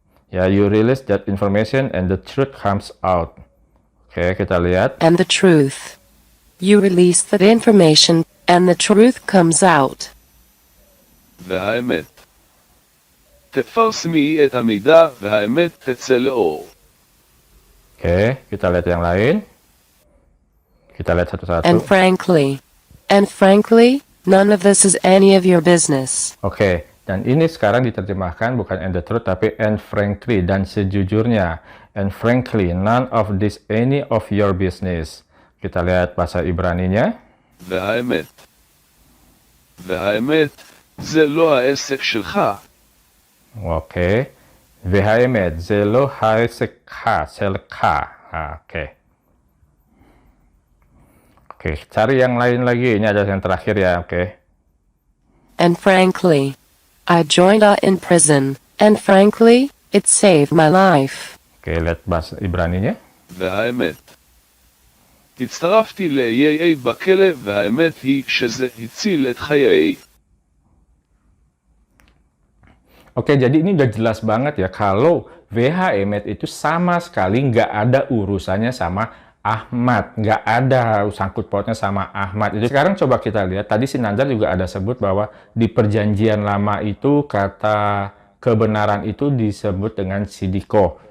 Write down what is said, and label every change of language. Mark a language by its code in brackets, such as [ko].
[en] Ya, you release that information and the truth comes out. [id] Oke, kita lihat. [en] And the truth. You release that information, and the truth comes out. [he] והאמת. תפרסמי את המידע והאמת תצא לאור. [id] Oke, kita lihat yang lain. Kita lihat satu-satu. [en] And frankly, none of this is any of your business. [id] Oke, dan ini sekarang diterjemahkan bukan [en] and the truth, [id] tapi [en] and frankly, [id] dan sejujurnya. [en] And frankly, none of this any of your business. [id] Kita lihat bahasa Ibraninya. [he] והאמת. והאמת, זה לא העסק שלך. [id] Oke. [he] WHEMET, זה לא העסק שלך. [id] Oke. Oke, cari yang lain lagi. Ini ada yang terakhir ya, oke. [en] And frankly, I joined in prison, and frankly, it saved my life. [id] Oke, lihat bahasa Ibraninya. [he] והאמת. הצטרפתי ל-EAA בכלא, והאמת היא שזה הציל את חיי. [id] Oke, jadi ini udah jelas banget ya kalau WHEMET itu sama sekali nggak ada urusannya sama Ahmad, nggak ada sangkut pautnya sama Ahmad. Itu sekarang coba kita lihat, tadi Cinandar juga ada sebut bahwa di perjanjian lama itu kata kebenaran itu disebut dengan sidiko.